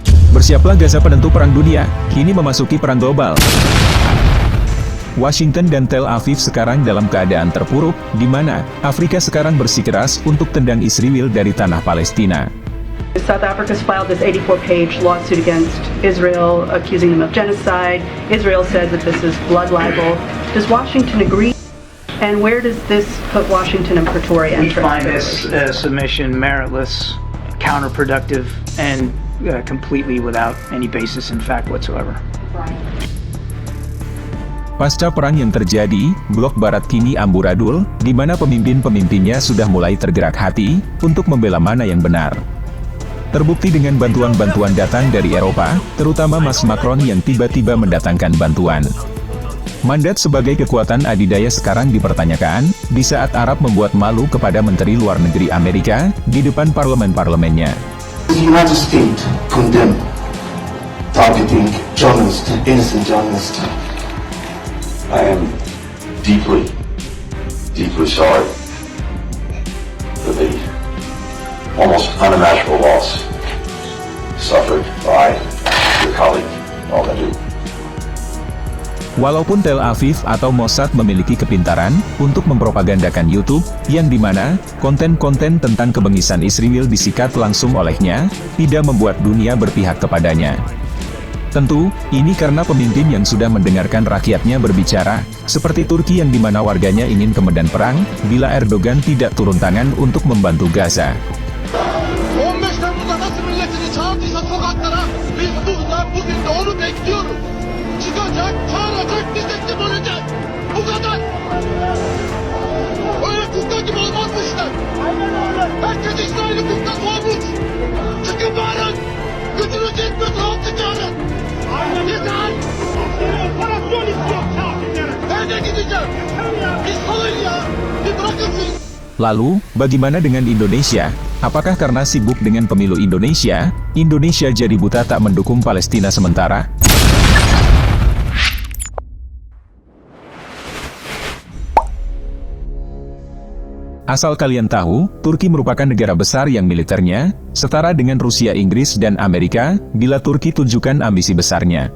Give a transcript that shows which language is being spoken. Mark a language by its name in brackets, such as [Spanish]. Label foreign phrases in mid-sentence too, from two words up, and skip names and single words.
[Indonesian] Bersiaplah Gaza penentu perang dunia, kini memasuki perang global. Washington dan Tel Aviv sekarang dalam keadaan terpuruk, di mana Afrika sekarang bersikeras untuk tendang Israel dari tanah Palestina. [English] South Africa's filed this 84-page lawsuit against Israel, accusing them of genocide. Israel says that this is blood libel. Does Washington agree? And where does this put Washington and Pretoria in? We find this submission meritless, counterproductive, and completely without any basis in fact whatsoever. [Indonesian] Pasca perang yang terjadi, blok barat kini amburadul, di mana pemimpin-pemimpinnya sudah mulai tergerak hati untuk membela mana yang benar. Terbukti dengan bantuan-bantuan datang dari Eropa, terutama Mas Macron yang tiba-tiba mendatangkan bantuan. Mandat sebagai kekuatan adidaya sekarang dipertanyakan, di saat Arab membuat malu kepada Menteri Luar Negeri Amerika, di depan parlemen-parlemennya. [English] The United States condemn targeting journalists, innocent journalists. I am deeply sorry for the almost unimaginable loss suffered by your colleague, Al-Madoud. [Indonesian] Walaupun Tel Aviv atau Mossad memiliki kepintaran untuk mempropagandakan YouTube, yang dimana konten-konten tentang kebengisan Israel disikat langsung olehnya, tidak membuat dunia berpihak kepadanya. Tentu, ini karena pemimpin yang sudah mendengarkan rakyatnya berbicara, seperti Turki yang dimana warganya ingin ke medan perang, bila Erdogan tidak turun tangan untuk membantu Gaza. [Turkish] 15 Temmuz'da nasıl milletini çağırdıysa sokaklara, biz buradan bugün de onu bekliyoruz. Çıkacak, çağıracak, biz teslim olacağız. Bu kadar. Öyle kukla gibi olmaz bu işler. Herkes İsrail'i kuklası olmuş. Çıkın bağırın. Gücünüz yetmiyorsa halkı çağırın. Yeter. Operasyon istiyor kafirlere. Nerede gideceğim? Biz salın ya. Bir bırakın siz. [Indonesian] Lalu, bagaimana dengan Indonesia? Apakah karena sibuk dengan pemilu Indonesia, Indonesia jadi buta tak mendukung Palestina sementara? Asal kalian tahu, Turki merupakan negara besar yang militernya setara dengan Rusia, Inggris, dan Amerika, bila Turki tunjukkan ambisi besarnya.